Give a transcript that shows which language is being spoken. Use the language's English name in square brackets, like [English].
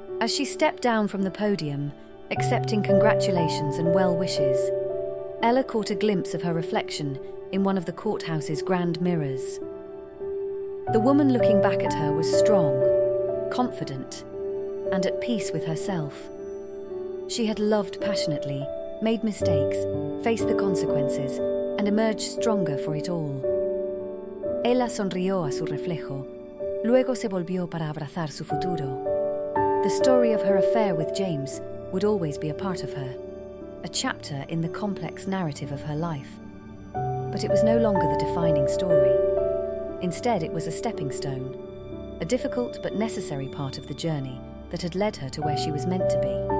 [English] As she stepped down from the podium, accepting congratulations and well wishes, Ella caught a glimpse of her reflection in one of the courthouse's grand mirrors. The woman looking back at her was strong, confident, and at peace with herself. She had loved passionately, made mistakes, faced the consequences, and emerged stronger for it all. [Spanish] Ella sonrió a su reflejo, luego se volvió para abrazar su futuro. [English] The story of her affair with James would always be a part of her, a chapter in the complex narrative of her life. But it was no longer the defining story. Instead, it was a stepping stone, a difficult but necessary part of the journey that had led her to where she was meant to be.